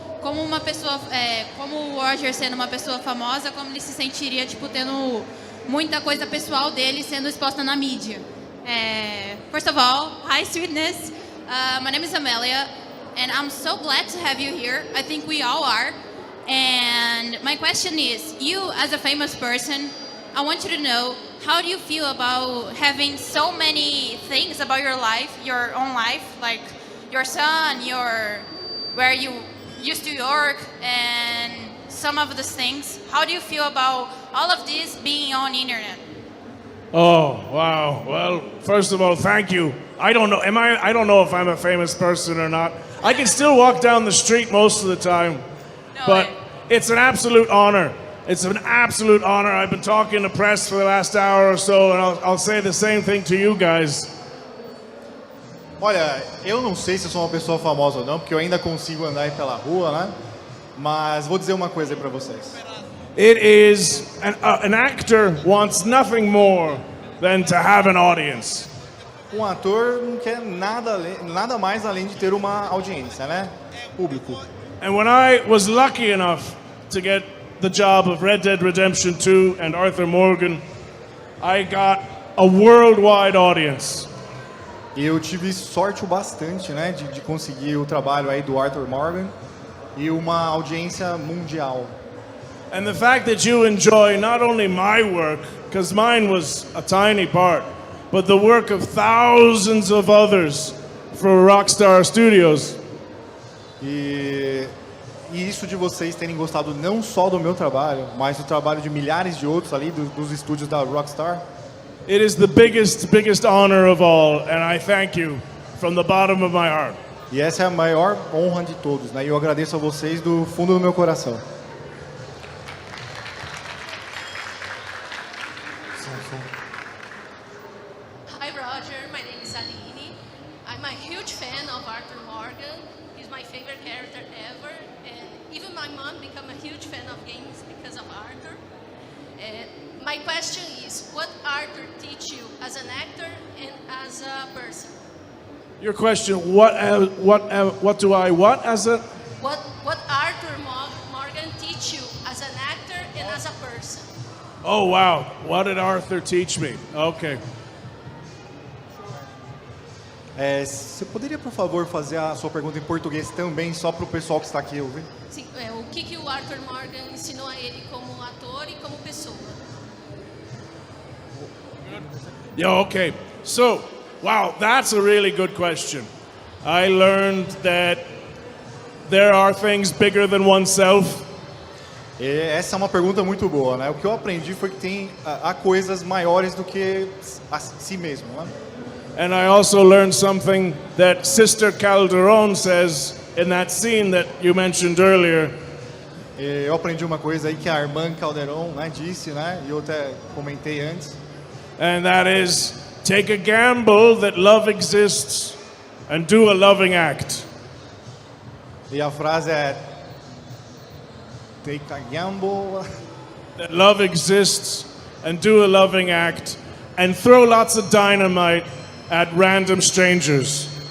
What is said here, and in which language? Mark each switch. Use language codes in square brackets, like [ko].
[pt] Como uma pessoa, como o Roger sendo uma pessoa famosa, como ele se sentiria, tipo, tendo muita coisa pessoal dele sendo exposta na mídia? [en] First of all, hi Sweetness. My name is Amelia, and I'm so glad to have you here. I think we all are. And my question is, you as a famous person, I want you to know, how do you feel about having so many things about your life, your own life, like your son, where you used to work, and some of these things? How do you feel about all of this being on internet? Oh, wow. Well, first of all, thank you. I don't know. I don't know if I'm a famous person or not. I can still walk down the street most of the time. No, But it's an absolute honor. It's an absolute honor. I've been talking to press for the last hour or so, and I'll say the same thing to you guys. [pt] Olha, eu não sei se eu sou uma pessoa famosa ou não, porque eu ainda consigo andar aí pela rua, né? Mas vou dizer uma coisa aí pra vocês. [en] It is an actor wants nothing more than to have an audience. [pt] Um ator não quer nada mais além de ter uma audiência, né? Público. [en] And when I was lucky enough to get the job of Red Dead Redemption 2 and Arthur Morgan, I got a worldwide audience. [pt] Eu tive sorte o bastante, né, de conseguir o trabalho aí do Arthur Morgan e uma audiência mundial. [en] And the fact that you enjoy not only my work, because mine was a tiny part, but the work of thousands of others for Rockstar Studios. [pt] E isso de vocês terem gostado não só do meu trabalho, mas do trabalho de milhares de outros ali dos estúdios da Rockstar. [en] It is the biggest honor of all, and I thank you from the bottom of my heart. [pt] E essa é a maior honra de todos, né? E eu agradeço a vocês do fundo do meu coração. [en] Hi Roger, my name is Aline. I'm a huge fan of Arthur Morgan. He's my favorite character ever, and even my mom became a huge fan of games because of Arthur. My question is, what Arthur teach you as an actor and as a person? Your question, what do I as a... What Arthur Morgan teach you as an actor and as a person? Oh, wow. What did Arthur teach me? Okay. [pt] Você poderia, por favor, fazer a sua pergunta em português também, só para o pessoal que está aqui ouvindo? Sim, o que o Arthur Morgan ensinou a ele como ator e como pessoa? [en] Yeah, okay. So, wow, that's a really good question. I learned that there are things bigger than oneself. [pt] Essa é uma pergunta muito boa, né? O que eu aprendi foi que há coisas maiores do que a si mesmo, né? [en] And I also learned something that Sister Calderon says in that scene that you mentioned earlier. [pt] Eu aprendi uma coisa aí que a irmã Calderon, né, disse, né? E eu até comentei antes. [en] And that is, take a gamble that love exists and do a loving act. [pt] E a frase é: [en] take a gamble. That love exists and do a loving act and throw lots of dynamite at random strangers.